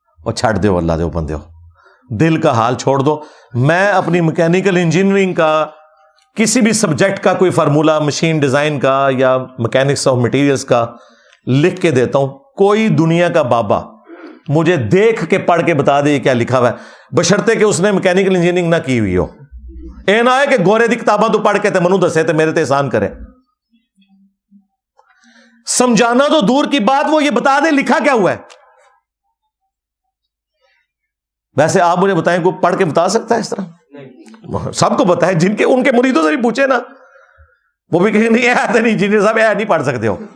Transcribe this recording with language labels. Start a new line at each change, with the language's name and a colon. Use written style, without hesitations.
Urdu: اور چھاڑ دو, اللہ دو بندے ہو, دل کا حال چھوڑ دو. میں اپنی میکینیکل انجینئرنگ کا کسی بھی سبجیکٹ کا کوئی فارمولا, مشین ڈیزائن کا یا میکینکس آف مٹیریلز کا لکھ کے دیتا ہوں, کوئی دنیا کا بابا مجھے دیکھ کے پڑھ کے بتا دے کیا لکھا ہوا ہے, بشرطے کہ اس نے میکینیکل انجینئرنگ نہ کی ہوئی ہو.
Punjabi: اے نہ ہے کہ گورے دی کتاباں تو پڑھ کے تے منو دسے تے میرے تے احسان کرے.
Urdu: سمجھانا تو دور کی بات, وہ یہ بتا دے لکھا کیا ہوا ہے. ویسے آپ مجھے بتائیں کوئی پڑھ کے بتا سکتا ہے اس طرح؟ سب کو پتا ہے, جن کے ان کے مریدوں سے بھی پوچھے نا, وہ بھی کہیں نہیں آتے نہیں انجینئر صاحب, نہیں پڑھ سکتے ہو.